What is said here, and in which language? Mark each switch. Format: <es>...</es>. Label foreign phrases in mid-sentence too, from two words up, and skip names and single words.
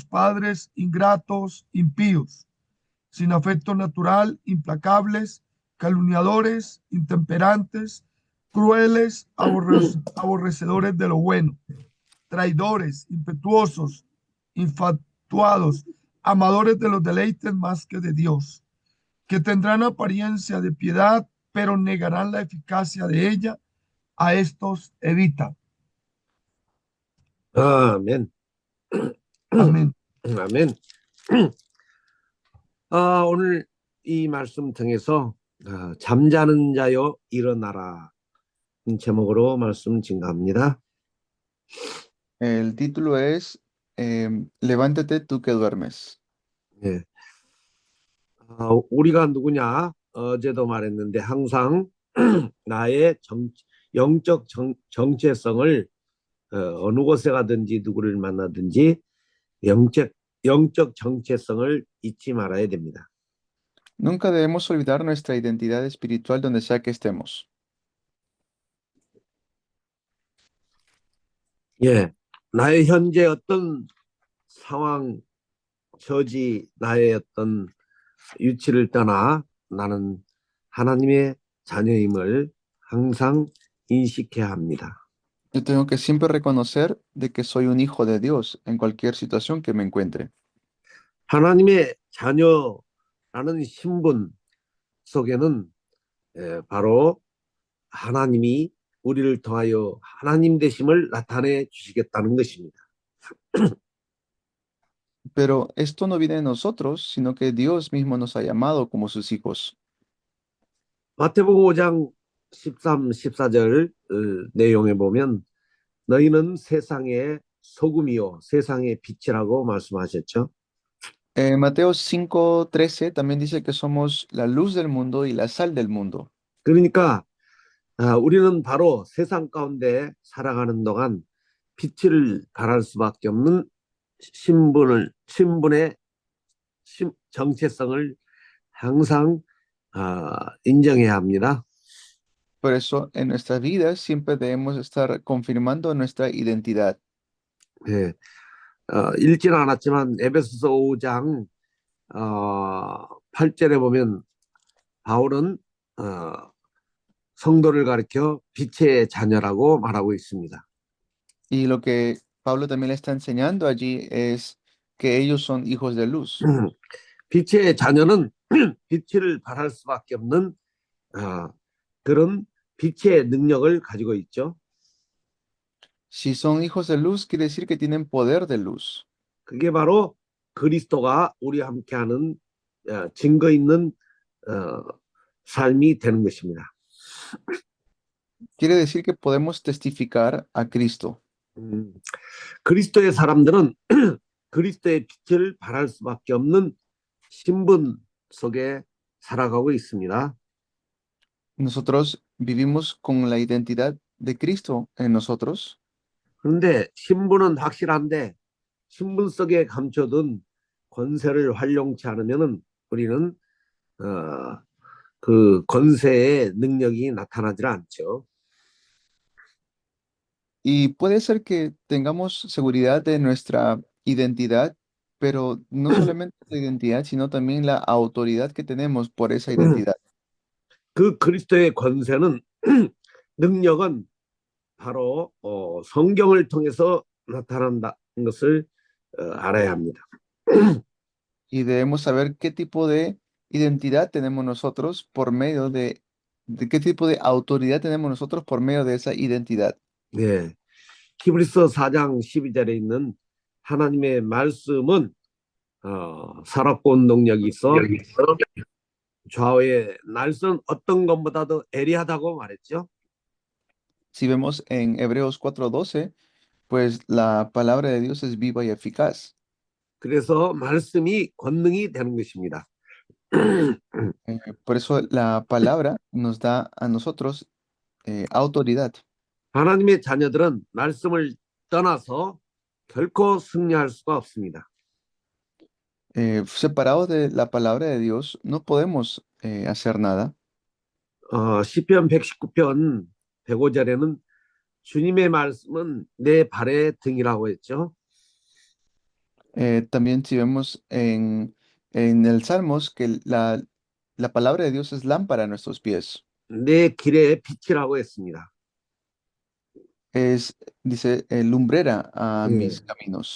<es>padres, ingratos, impíos, sin afecto natural, implacables, calumniadores, intemperantes, crueles, aborrecedores de lo bueno, traidores, impetuosos, infatuados, amadores de los deleites más que de Dios, que tendrán apariencia de piedad, pero negarán la eficacia de ella. A estos evita.</es> <ko>아멘.</ko> <es>Amén.</es> <ko>아멘. 오늘 이 말씀 통해서 잠자는 자여 일어나라 제목으로 말씀 증가합니다.</ko> <es>El título es Levántate tú que duermes.</es> <ko>예. 우리가 누구냐? 어제도 말했는데 항상 나의 영적 정체성을 어느 곳에 가든지 누구를 만나든지 영적 정체성을 잊지 말아야 됩니다.</ko> <es>Nunca debemos olvidar nuestra identidad espiritual donde sea que estemos.</es> <ko>예, 나의 현재 어떤 상황, 처지, 나의 어떤 위치를 떠나 나는 하나님의 자녀임을 항상 인식해야 합니다.</ko> <es>Yo tengo que siempre reconocer de que soy un hijo de Dios en cualquier situación que me encuentre.</es> <ko>하나님의 자녀라는 신분 속에는 바로 하나님이 우리를 통하여 하나님 되심을 나타내 주시겠다는 것입니다.</ko> <es>Pero esto no viene de nosotros, sino que Dios mismo nos ha llamado como sus hijos.</es> <ko>마태복음 5장 13, 14절 내용에 보면 너희는 세상의 소금이요 세상의 빛이라고 말씀하셨죠.</ko> <es>Mateo 5:13 también dice que somos la luz del mundo y la sal del mundo.</es> <ko>그러니까 우리는 바로 세상 가운데 살아가는 동안 빛을 발할 수밖에 없는 신분의 정체성을 항상 인정해야 합니다.</ko> <es>Por eso, en nuestras vidas siempre debemos estar confirmando nuestra identidad.</es> <ko>예, 읽지는 않았지만 에베소서 5장 8절에 보면 바울은 성도를 가리켜 빛의 자녀라고 말하고 있습니다.</ko> <es>Y lo que Pablo también le está enseñando allí es que ellos son hijos de luz.</es> <ko>빛의 자녀는 빛을 발할 수밖에 없는 그런 빛의 능력을 가지고 있죠.</ko> <es>Si son hijos de luz, quiere decir que tienen poder de luz.</es> <ko>그게 바로 그리스도가 우리와 함께하는 증거 있는 삶이 되는 것입니다.</ko> <es>Quiere decir que podemos testificar a Cristo.</es> <ko>그리스도의 사람들은 그리스도의 빛을 발할 수밖에 없는 신분 속에 살아가고 있습니다.</ko> <es>Nosotros vivimos con la identidad de Cristo en nosotros.</es> <ko>그런데 신분은 확실한데 신분 속에 감춰둔 권세를 활용치 않으면은 우리는 그 권세의 능력이 나타나질 않죠.</ko> <es>Y puede ser que tengamos seguridad de nuestra identidad, pero no solamente la identidad, sino también la autoridad que tenemos por esa identidad.</es> <ko>그 그리스도의 권세는 능력은 바로 성경을 통해서 나타난다는 것을 알아야 합니다.</ko> <es>Y debemos saber qué tipo de identidad tenemos nosotros por medio de qué tipo de autoridad tenemos nosotros por medio de esa identidad.</es> <ko>네. 히브리서 4장 12절에 있는 하나님의 말씀은 살아온 능력이 있어 좌우의 날선 어떤 것보다도 예리하다고 말했죠.</ko> <es>Si vemos en Hebreos 4:12, pues la palabra de Dios es viva y eficaz.</es> <ko>그래서 말씀이 권능이 되는 것입니다.</ko> <es>Por eso la palabra nos da a nosotros autoridad.</es> <ko>하나님의 자녀들은 말씀을 떠나서 결코 승리할 수가 없습니다.</ko> <es>Separados de la palabra de Dios, no podemos hacer nada.</es> <ko>시편 119편 105절에는 주님의 말씀은 내 발의 등이라고 했죠.</ko> <es>También si vemos en el Salmos que la palabra de Dios es lámpara a nuestros pies.</es> <ko>내 길의 빛이라고 했습니다.</ko> <es>Dice, lumbrera a</es> <ko>예.</ko> <es>mis caminos.</es>